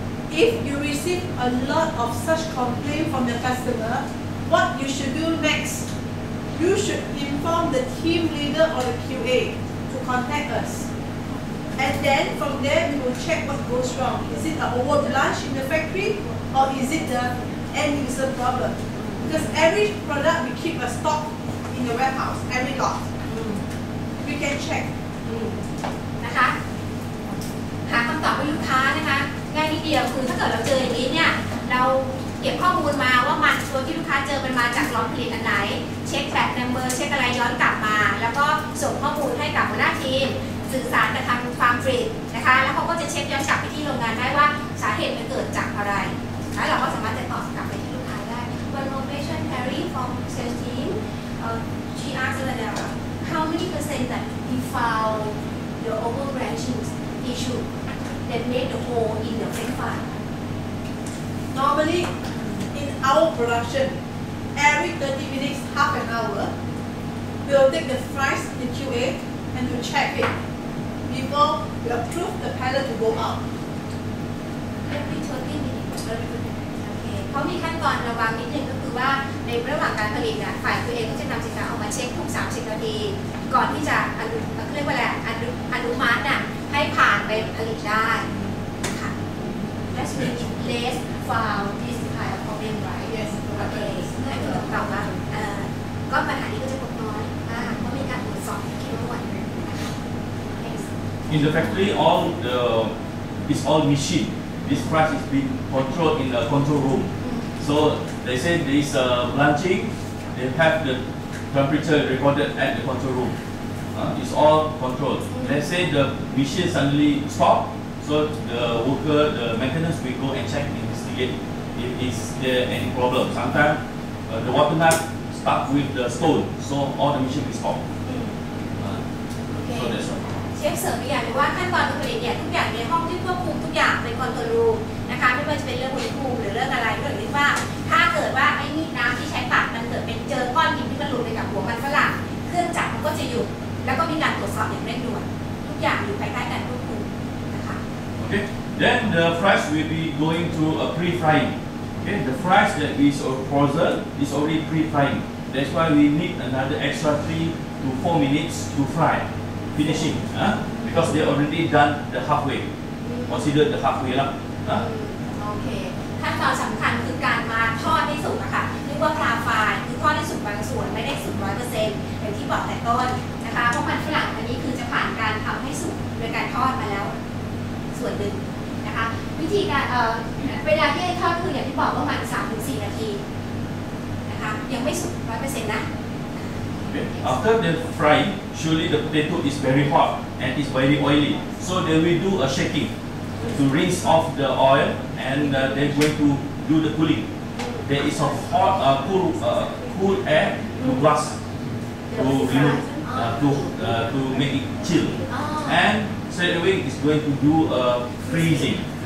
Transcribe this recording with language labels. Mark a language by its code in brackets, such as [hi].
[en] If you receive a lot of such complaints from the customer, what you should do next? You should inform the team leader or the QA to contact us. And then from there we will check what goes wrong. Is it an overblanch in the factory or is it the end user problem? Because every product we keep a stock in the warehouse, every lot. We can check. [th] นะคะหาคำตอบให้ลูกค้านะคะง่ายนิดเดียวคือถ้าเกิดเราเจออย่างนี้เนี่ยเราเก็บข้อมูลมาว่ามันตัวที่ลูกค้าเจอมันมาจากล็อตผลิตอันไหน เช็คแบตนัมเบอร์เช็คอะไรย้อนกลับมาแล้วก็ส่งข้อมูลให้กับหัวหน้าทีมสื่อสารกับทางฟาร์มฟรีดนะคะแล้วเขาก็จะเช็คย้อนกลับไปที่โรงงานได้ว่าสาเหตุมันเกิดจากอะไรแล้วเราก็สามารถจะตอบกลับไปที่ลูกค้าได้ [en] One more question Harry from sales team she asked that how many percent that we found the overbranching issue that made the hole in the French fry Normally, in our production, every 30 minutes, half an hour, we'll take the fries to QA and to check it before we approve the pallet to go out. every 30 minutes [th] โอเคเขามีขั้นตอนระวังนิดนึงก็คือว่าในระหว่างการผลิตเนี่ยฝ่ายตัวเองก็จะนำสินค้าออกมาเช็คทุก30 นาทีก่อนที่จะเรียกว่าอะไรอนุมัติน่ะให้ผ่านไปผลิตได้ค่ะ [en] That's mean less found this kind of problem right Yes. [th] โอเคให้คุณตอบว่าก็ปัญหานี้ก็จะลดน้อยมากเพราะมีการตรวจสอบเข้มงวดนะคะ [en] Next In the factory, it's all machine. This price is being controlled in the control room. So they say there is blanching. They have the temperature recorded at the control room. It's all controlled. Let's say the machine suddenly stop. So the worker, the maintenance will go and check, investigate if is there any problem. Sometimes the water knife stuck with the stone, so all the machine will stop. So that's all. [th] เชฟเสริมอีกอย่างหนึ่งว่าขั้นตอนการผลิตเนี่ยทุกอย่างในห้องที่ควบคุมทุกอย่างเป็นคอนโทรลรูมนะคะไม่ว่าจะเป็นเรื่องอุณหภูมิหรือเรื่องอะไรก็อย่างที่ว่าถ้าเกิดว่าไอ้นี่น้ำที่ใช้ตักมันเกิดเป็นเจอก้อนหินที่มันหลุดไปกับหัวมันฝรั่งเครื่องจักรมันก็จะหยุดแล้วก็มีการตรวจสอบอย่างเร่งด่วนทุกอย่างอยู่ภายใต้การควบคุมนะคะ [en] Okay. Then the fries will be going through a pre-frying. Okay. The fries that is frozen is already pre-frying. That's why we need another extra 3 to 4 minutes to fry, finishing. Because they already done the halfway. Consider the halfway lah. [th] โอเคขั้นตอนสำคัญคือการมาทอดให้สุกอะค่ะเรียกว่าพลาฟายคือทอดให้สุกบางส่วนไม่ได้สุก 100% อย่างที่บอกแต่ต้นนะคะเพราะมันฝรั่งอันนี้คือจะผ่านการทำให้สุกโดยการทอดมาแล้วส่วนหนึ่งนะคะวิธีการเวลาที่ทอดคืออย่างที่บอกว่ามัน 3-4 นาทีนะคะยังไม่สุก 100% นะ [en] Okay. After the frying, surely the potato is very hot. and it's very oily. So they will do a shaking to rinse off the oil, and they're going to do the cooling. There is a hot, cool air to blast to remove, to make it chill, and straight away it's going to do a freezing.